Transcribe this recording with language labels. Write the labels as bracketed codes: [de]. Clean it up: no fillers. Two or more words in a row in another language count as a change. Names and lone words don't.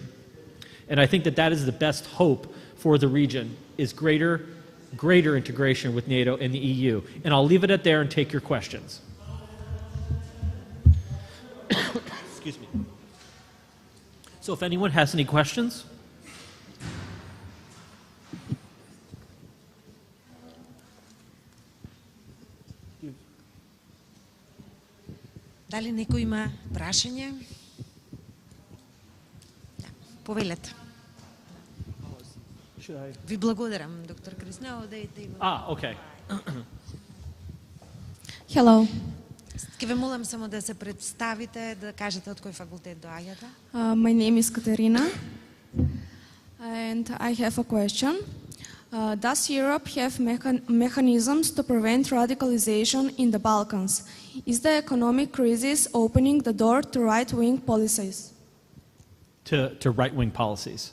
[en] And I think that that is the best hope for the region, is greater integration with NATO and the EU. And I'll leave it at there and take your questions. Excuse me. So if anyone has any questions. [mk] Дали некој има прашање? Да, повелете. Ви благодарам, доктор Криснео, дайте. [en] Okay. Hello. [mk] Ке ве молам само да се представите, да кажете од кој факултет доаѓате. [en] My name is Katerina, and I have a question. Does Europe have mechanisms to prevent radicalization in the Balkans? Is the economic crisis opening the door to right-wing policies? To right-wing policies.